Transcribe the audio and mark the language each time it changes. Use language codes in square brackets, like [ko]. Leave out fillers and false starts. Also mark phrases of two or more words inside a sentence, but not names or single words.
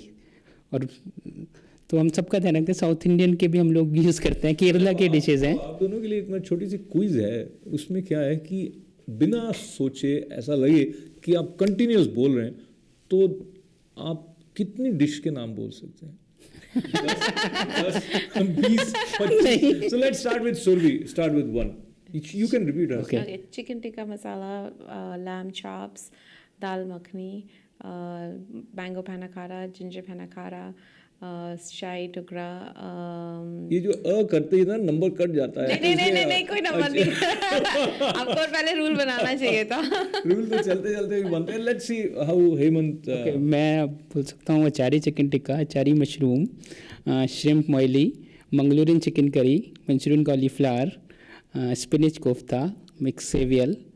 [hi] और तो हम सबका ध्यान रखते हैं. साउथ इंडियन के भी हम लोग यूज़ करते हैं. केरला के डिशेज हैं. आप दोनों के लिए एक छोटी सी क्विज है. उसमें क्या है कि बिना सोचे ऐसा लगे कि आप कंटिन्यूस बोल रहे हैं तो आप कितनी डिश के नाम बोल सकते हैं? 20, 25. [en] So let's start with Survi. Start with one. You can repeat us. Okay. Chicken tikka masala, lamb chops, dal makhani, mango panna cotta, ginger panna cotta, [hi] शाही टुकड़ा. ये जो करते ही ना नंबर कट जाता है. नहीं कोई नंबर नहीं. आपको पहले रूल बनाना चाहिए था. रूल तो चलते चलते भी बनते हैं. [en] let's see how हेमंत. [hi] मैं बोल सकता हूँ अचारी [en] chicken tikka, [hi] अचारी मशरूम, श्रिम्प मोइली, [en] Mangalorean chicken curry, Manchurian cauliflower, spinach kofta, [hi] मिक्स सेवियल.